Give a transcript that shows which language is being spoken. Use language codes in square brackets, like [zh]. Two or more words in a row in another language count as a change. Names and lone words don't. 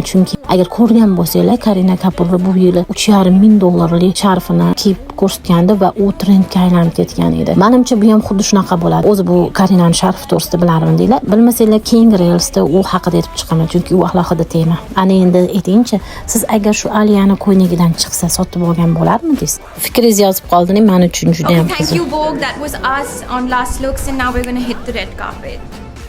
[uz] Chunki agar ko'rgan bo'lsanglar, Karina Kapur bu yili $3,500 sharfini kiyib ko'rsatgandi va u trendga aylanib ketgan edi. Menimcha bu ham xuddi shunaqa bo'ladi. O'zi bu Karinaning sharfi to'g'risida bilarman deylar. Bilmasanglar, keyingi reelsda u haqida aytib chiqaman, chunki u alohida tema. Ana endi aytingchi, siz agar shu Aliyani ko'ynagidan chiqsa sotib olgan bo'larmidingiz? Fikringizni yozib qoldingiz, men uchun juda ham [en] Thank you, Vogue. That was us on Last Looks, and now we're going to hit the red carpet.